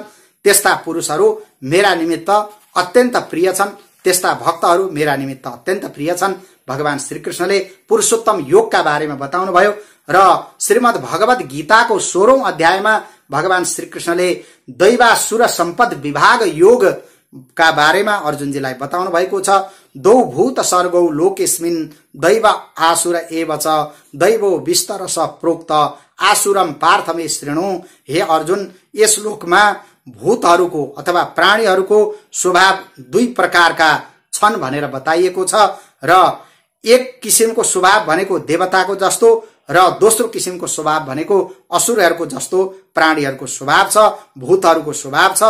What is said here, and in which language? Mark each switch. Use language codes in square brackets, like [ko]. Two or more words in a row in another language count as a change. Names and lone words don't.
[ne] त्यस्ता पुरुषहरू मेरा निमित्त अत्यन्त प्रिय छन्, त्यस्ता भक्तहरू मेरा निमित्त अत्यन्त प्रिय छन्। भगवान श्रीकृष्णले पुरुषोत्तम योगका बारेमा बताउनु भयो र श्रीमद् भगवत गीताको 16औं अध्यायमा भगवान श्रीकृष्णले दैवासुर सम्पद विभाग योगका बारेमा अर्जुनजीलाई बताउनु भएको छ। [sa] दौ भूत सर्गौ लोकेस्मिन् दैव आसुर एव च दैवो विस्तरस प्रोक्त आसुरम पार्थमे शृणु। [ne] हे अर्जुन, यस लोकमा भूतहरूको अथवा प्राणीहरूको स्वभाव दुई प्रकारका छन् भनेर बताइएको छ र एक किसिमको स्वभाव भनेको देवताको जस्तो र दोस्रो किसिमको स्वभाव भनेको असुरहरूको जस्तो प्राणीहरूको स्वभाव छ, भूतहरूको स्वभाव छ।